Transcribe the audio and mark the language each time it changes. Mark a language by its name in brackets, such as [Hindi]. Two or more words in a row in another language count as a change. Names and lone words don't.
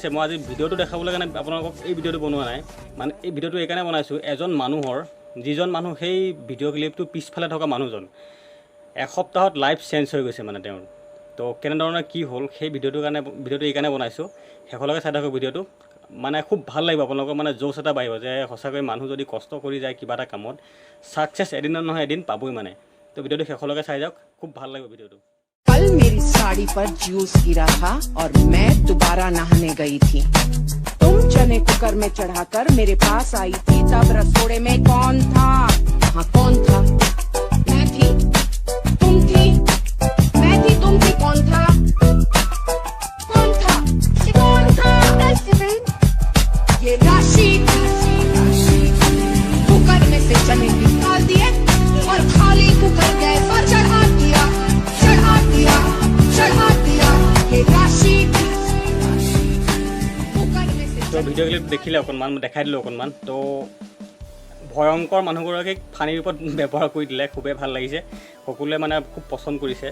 [Assamese] মই আজি ভিডিঅ'টো দেখাবলৈ কাৰণে আপোনালোকক এই ভিডিঅ'টো বনোৱা নাই, মানে এই ভিডিঅ'টো এইকাৰণে বনাইছোঁ, এজন মানুহৰ যিজন মানুহ সেই ভিডিঅ' ক্লিপটো পিছফালে থকা মানুহজন এসপ্তাহত লাইফ চেঞ্জ হৈ গৈছে মানে তেওঁৰ। তো কেনেধৰণৰ কি হ'ল সেই ভিডিঅ'টোৰ কাৰণে ভিডিঅ'টো এইকাৰণে বনাইছোঁ। শেষলৈকে চাই থাকক ভিডিঅ'টো, মানে খুব ভাল লাগিব আপোনালোকৰ, মানে জোচ এটা বাঢ়িব যে সঁচাকৈ মানুহ যদি কষ্ট কৰি যায় কিবা এটা কামত ছাকচেছ এদিনত নহয় এদিন পাবই মানে। তো ভিডিঅ'টো শেষলৈকে চাই যাওক, খুব ভাল লাগিব ভিডিঅ'টো। [Hindi] कल मेरी साड़ी पर जूस गिरा था और मैं दोबारा नहाने गई थी। तुम चने कुकर में चढ़ाकर मेरे पास आई थी, तब रसोड़े में कौन था? हाँ कौन था? मैं थी, तुम थी, मैं थी, तुम थी, कौन था? कौन था? कौन था? ये राशि कुकर में से चने निकाल दिए और खाली कुकर गैस पर चढ़ा दिया। [Assamese] তো ভিডিঅ' ক্লিপ দেখিলে অকণমান দেখাই দিলোঁ অকণমান। তো ভয়ংকৰ মানুহগৰাকীক ফানিৰ ৰূপত ব্যৱহাৰ কৰি দিলে, খুবেই ভাল লাগিছে, সকলোৱে মানে খুব পচন্দ কৰিছে।